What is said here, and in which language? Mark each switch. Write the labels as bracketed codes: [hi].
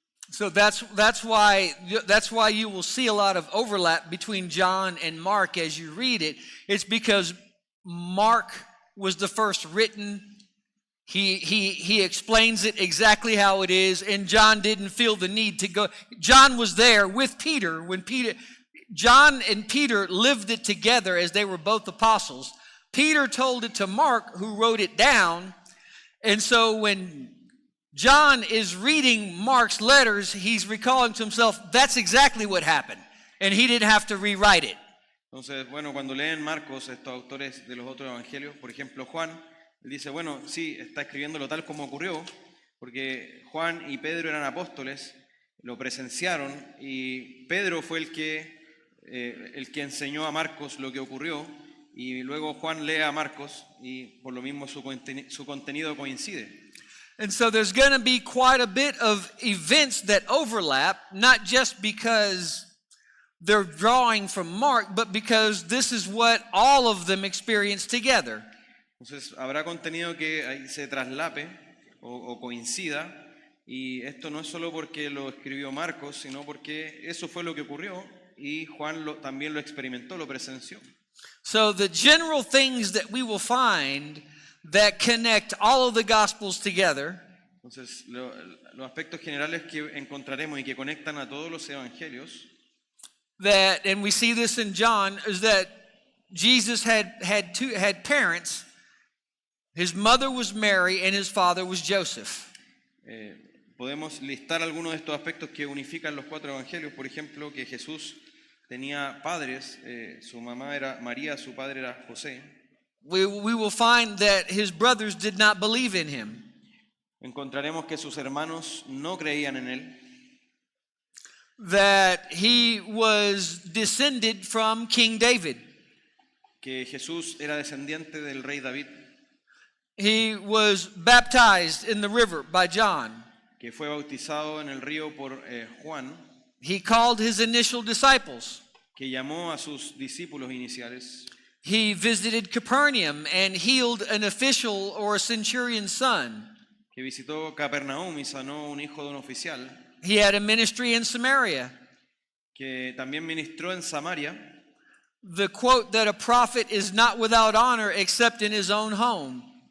[en] So that's why you will see a lot of overlap between John and Mark as you read it. It's because Mark was the first written. He explains it exactly how it is, and John didn't feel the need to go. John was there with Peter when John and Peter lived it together as they were both apostles. Peter told it to Mark, who wrote it down, and so when John is reading Mark's letters, he's recalling to himself, that's exactly what happened, and he didn't have to rewrite it. [es] Entonces, bueno, cuando leen Marcos, estos autores de los otros evangelios, por ejemplo Juan, él dice, bueno, sí, está escribiéndolo tal como ocurrió, porque Juan y Pedro eran apóstoles, lo presenciaron, y Pedro fue el que enseñó a Marcos lo que ocurrió, y luego Juan lee a Marcos, y por lo mismo su contenido coincide. [en] And so there's going to be quite a bit of events that overlap, not just because they're drawing from Mark, but because this is what all of them experienced together. [es] Entonces habrá contenido que ahí se traslape o coincida, y esto no es solo porque lo escribió Marcos, sino porque eso fue lo que ocurrió y Juan también lo experimentó, lo presenció. [en] So the general things that we will find that connect all of the Gospels together [es] Entonces los aspectos generales que encontraremos y que conectan a todos los evangelios, [en] that, and we see this in John, is that Jesus had parents. His mother was Mary and his father was Joseph. [es] podemos listar algunos de estos aspectos que unifican los cuatro evangelios. Por ejemplo, que Jesús tenía padres, su mamá era María, su padre era José. [en] We will find that his brothers did not believe in him. [es] Encontraremos que sus hermanos no creían en él, [en] That he was descended from King David. [es] que Jesús era descendiente del rey David, [en] He was baptized in the river by John. [es] que fue bautizado en el río por Juan, [en] He called his initial disciples. [es] que llamó a sus discípulos iniciales, [en] He visited Capernaum and healed an official or a centurion's son. [es] que visitó Capernaum y sanó un hijo de un oficial, [en] He had a ministry in Samaria. [es] que también ministró en Samaria. [en] The quote that a prophet is not without honor except in his own home.